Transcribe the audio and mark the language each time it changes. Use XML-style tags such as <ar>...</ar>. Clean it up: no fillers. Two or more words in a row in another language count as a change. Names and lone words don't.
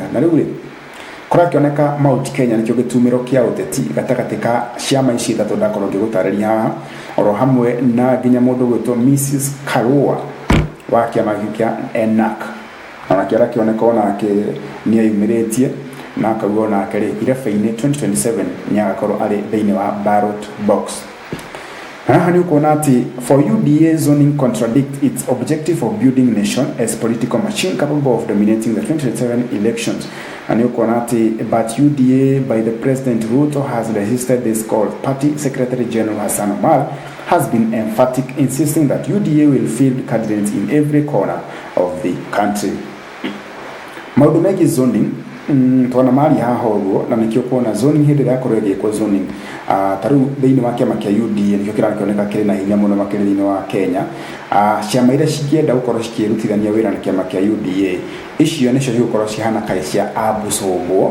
<ki>Na rĩu rĩ, kũrakĩoneka Mount Kenya nĩkĩo gĩtumĩro kĩa ũteti gatagatĩ ka ciama ici ithatũ ndakorwo ngĩgũtarĩria haha, oro hamwe na nginya mũndũ gwĩtwo Mrs. Karua wa kĩama kĩa ENAC, ona kĩrakĩoneka onake nĩayumĩrĩtie na akauga onake rĩ, irebe-inĩ 2027 nĩagakorwo arĩ thĩinĩ wa</ki> <en>ballot box.</en> <ki>Haha nĩ ũkuona atĩ</ki> <en>for UDA zoning contradict its objective of building nation as political machine capable of dominating the 2027 elections.</en> <ki>Na nĩ ũkuona atĩ</ki> <en>but UDA by the President Ruto has resisted this call. Party Secretary General Hassan Omar has been emphatic, insisting that UDA will field candidates in every corner of the country.</en> <ki>Maũndũ megiĩ zoning twana mari haha ũguo, na nĩkĩo kuona zoning hĩndĩ ĩrĩa yakorwo ĩgĩkwo zoning ta rĩu thĩinĩ wa kĩama kĩa UDA nĩkĩo kĩrakĩoneka kĩrĩ na hinya mũno makĩria thĩinĩ wa Kenya. Ciama iria cingĩenda gũkorwo cikĩrutithania wĩra na kĩama kĩa UDA, icio nĩcio cigũkorwo cihana kaĩ cia abucũmbwo.</ki>